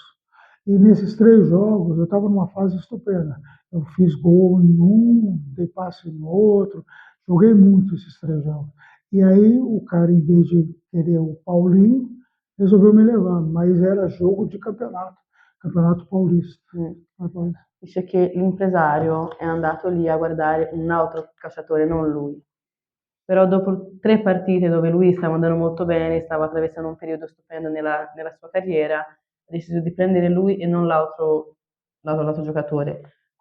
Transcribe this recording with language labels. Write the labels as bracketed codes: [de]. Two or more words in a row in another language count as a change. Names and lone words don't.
[pt] E nesses 3 jogos eu estava numa fase estupenda. Eu fiz gol em um, dei passe no outro, joguei muito esses 3 jogos. E aí o cara, em vez de querer o Paulinho, resolveu me levar, mas era jogo de campeonato, campeonato paulista. [it] Dice che l'impresario è andato lì a guardare un altro calciatore, non lui. Però dopo 3 partite dove lui stava andando molto bene, stava attraversando un periodo stupendo nella sua carriera, ha deciso di prendere lui e non l'altro giocatore.